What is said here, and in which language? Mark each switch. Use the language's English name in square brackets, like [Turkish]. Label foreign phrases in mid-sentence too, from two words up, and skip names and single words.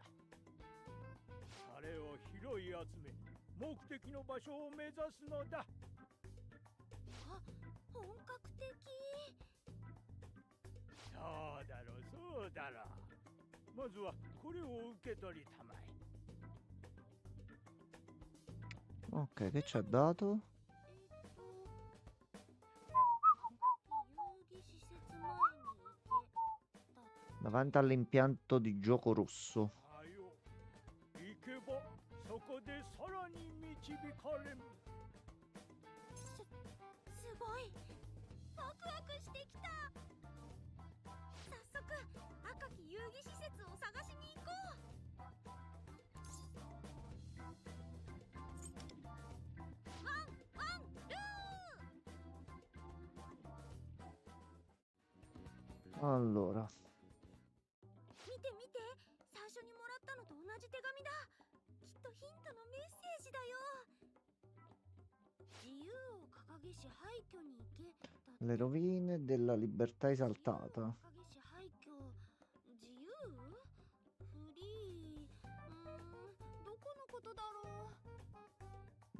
[Japanese] あれを拾い集め、目的の場所を目指すのだ。あ、本格的そうだろう、そうだろう。まずはこれを受け取りたまえ。 [Italian] Ok, che ci ha dato? [Japanese] 遊戯施設前に行けだ [Italian] Davanti all'impianto di gioco rosso. [Japanese] さよう。 こでさらに導かれん。すごいワクワクしてきた。早速赤き遊戯施設を探しに行こう。ワンワンルー。 [Italian] Allora, [Japanese] 見て見て、最初にもらったのと同じ手紙だ。きっとヒントのメッセージだよ。自由を掲げし廃墟に行けだって。 [Italian] le rovine della libertà esaltata. [Japanese] 自由を掲げし廃墟。自由フリー。どこのことだろう。